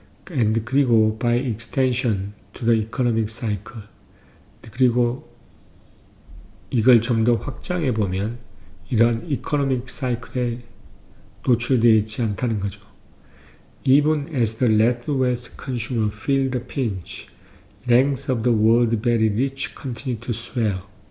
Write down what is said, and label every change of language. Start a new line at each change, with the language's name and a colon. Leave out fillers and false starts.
English: And
Korean: 그리고
English: by extension to the economic cycle.
Korean: 그리고 이걸 좀 더 확장해 보면 이러한
English: economic cycle
Korean: 에 노출되어 있지 않다는 거죠.
English: Even as the less consumer feel the pinch, ranks of the world very rich continue to swell.